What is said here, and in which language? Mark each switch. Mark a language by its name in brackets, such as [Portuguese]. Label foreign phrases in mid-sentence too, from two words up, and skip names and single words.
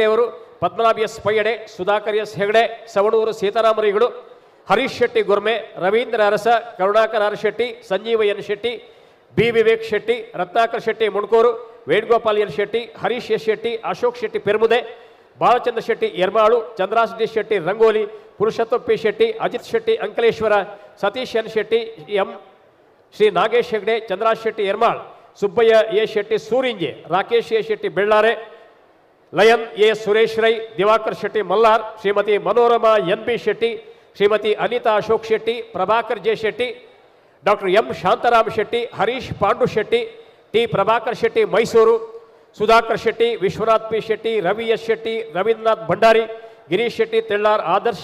[Kannada] ಅವರು, ಪದ್ಮನಾಭ್ ಎಸ್ ಪಯ್ಯಡೆ, ಸುಧಾಕರ್ ಎಸ್ ಹೆಗ್ಡೆ, ಸವಣೂರು ಸೀತಾರಾಮರಿಗಳು, ಹರೀಶ್ ಶೆಟ್ಟಿ ಗುರ್ಮೆ, ರವೀಂದ್ರ ಅರಸ, ಕರುಣಾಕರ್ ಆರ್ ಶೆಟ್ಟಿ, ಸಂಜೀವ ಎನ್ ಶೆಟ್ಟಿ, ಬಿ ವಿವೇಕ್ ಶೆಟ್ಟಿ, ರತ್ನಾಕರ್ ಶೆಟ್ಟಿ ಮುಣ್ಕೂರು, ವೇಣುಗೋಪಾಲ್ ಎನ್ ಶೆಟ್ಟಿ, ಹರೀಶ್ ಎಸ್ ಶೆಟ್ಟಿ, ಅಶೋಕ್ ಶೆಟ್ಟಿ ಪೆರ್ಮುದೆ, ಬಾಲಚಂದ್ರ ಶೆಟ್ಟಿ ಯರ್ಮಾಳು, ಚಂದ್ರಾಸ್ ಡಿ ಶೆಟ್ಟಿ ರಂಗೋಲಿ, ಪುರುಷೋತ್ತಮ್ ಪಿ ಶೆಟ್ಟಿ, ಅಜಿತ್ ಶೆಟ್ಟಿ ಅಂಕಲೇಶ್ವರ, ಸತೀಶ್ ಎನ್ ಶೆಟ್ಟಿ ಎಂ, ಶ್ರೀ ನಾಗೇಶ್ ಹೆಗ್ಡೆ, ಚಂದ್ರಾಸ್ ಶೆಟ್ಟಿ ಯರ್ಮಾಳ್, ಸುಬ್ಬಯ್ಯ ಎ ಶೆಟ್ಟಿ ಸೂರಿಂಜೆ, ರಾಕೇಶ್ ಎ ಶೆಟ್ಟಿ ಬೆಳ್ಳಾರೆ, ಲಯನ್ ಎ ಸುರೇಶ್ ರೈ, ದಿವಾಕರ್ ಶೆಟ್ಟಿ ಮಲ್ಲಾರ್, ಶ್ರೀಮತಿ ಮನೋರಮಾ ಎನ್ ಬಿ ಶೆಟ್ಟಿ, ಶ್ರೀಮತಿ ಅನಿತಾ ಅಶೋಕ್ ಶೆಟ್ಟಿ, ಪ್ರಭಾಕರ್ ಜೆ ಶೆಟ್ಟಿ, ಡಾಕ್ಟರ್ ಎಂ ಶಾಂತರಾಮ್ ಶೆಟ್ಟಿ, ಹರೀಶ್ ಪಾಂಡು ಶೆಟ್ಟಿ, ಟಿ ಪ್ರಭಾಕರ್ ಶೆಟ್ಟಿ ಮೈಸೂರು, ಸುಧಾಕರ್ ಶೆಟ್ಟಿ, ವಿಶ್ವನಾಥ್ ಪಿ ಶೆಟ್ಟಿ, ರವಿ ಎಸ್ ಶೆಟ್ಟಿ, ರವೀಂದ್ರನಾಥ್ ಭಂಡಾರಿ, ಗಿರೀಶ್ ಶೆಟ್ಟಿ ತೆಳ್ಳಾರ್, ಆದರ್ಶ್